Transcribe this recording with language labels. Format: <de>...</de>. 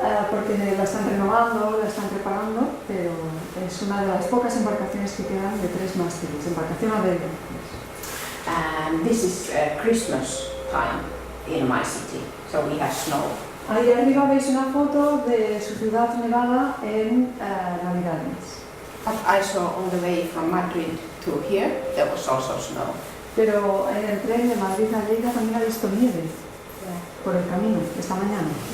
<es>Porque la están renovando, la están preparando, pero es una de las pocas embarcaciones que quedan de 3 mástiles, embarcación a vela.</es> <en>And this is Christmas time in my city, so we have snow.</en> <es>Ahí arriba veis una foto de su ciudad nevada en Navidades.</es> <en>But I saw on the way from Madrid to here, there was also snow.</en> <es>Pero en el tren de Madrid a Lleida también ha visto nieve por el camino esta mañana.</es>